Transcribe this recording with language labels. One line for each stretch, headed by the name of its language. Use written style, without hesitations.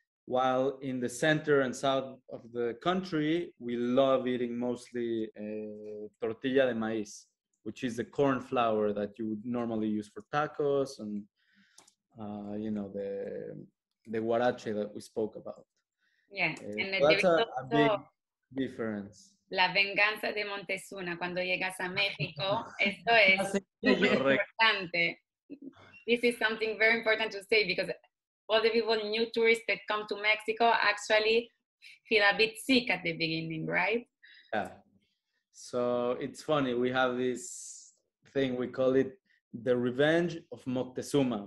English: While in the center and south of the country, we love eating mostly tortilla de maíz, which is the corn flour that you would normally use for tacos and, you know, the Guarache that we spoke about. Yeah. So that's a big difference.
Spanish: La venganza de Montezuma cuando llegas a México. Esto es súper importante.
English: This is something very important to say because all the people, new tourists that come to Mexico, actually feel a bit sick at the beginning, right? Yeah. So it's funny. We have this thing, we call it the revenge of Moctezuma.